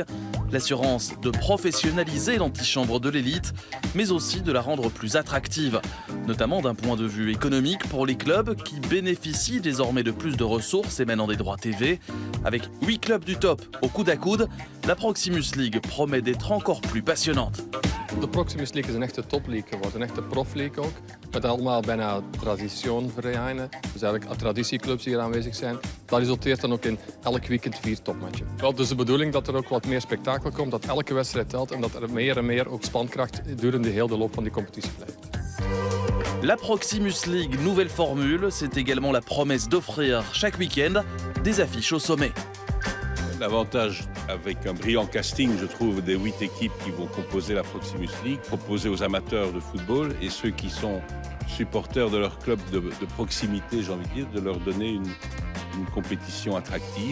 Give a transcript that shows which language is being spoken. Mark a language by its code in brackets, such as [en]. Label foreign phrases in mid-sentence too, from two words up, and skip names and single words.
[fr] L'assurance de professionnaliser l'antichambre de l'élite, mais aussi de la rendre plus attractive, notamment d'un point de vue économique pour les clubs qui bénéficient désormais de plus de ressources émanant des droits TV. Avec 8 clubs du top au coude à coude, la Proximus League promet d'être encore plus passionnante. [nl] De Proximus League is een echte topleague geworden, een echte profleague ook. Met allemaal bijna traditievereinen, dus eigenlijk traditieclubs die hier aanwezig zijn. Dat resulteert dan ook in elk weekend 4 topmatchen. Wel, dus de bedoeling dat er ook wat meer spektakel komt, dat elke wedstrijd telt en dat er meer en meer ook spankracht durende heel de loop van die competitie blijft. [fr] La Proximus League nouvelle formule, c'est également la promesse d'offrir chaque week-end des affiches au sommet. L'avantage avec un brillant casting, je trouve, des 8 équipes qui vont composer la Proximus League, proposer aux amateurs de football et ceux qui sont supporters de leur club de proximité, j'ai envie de dire, de leur donner une compétition attractive.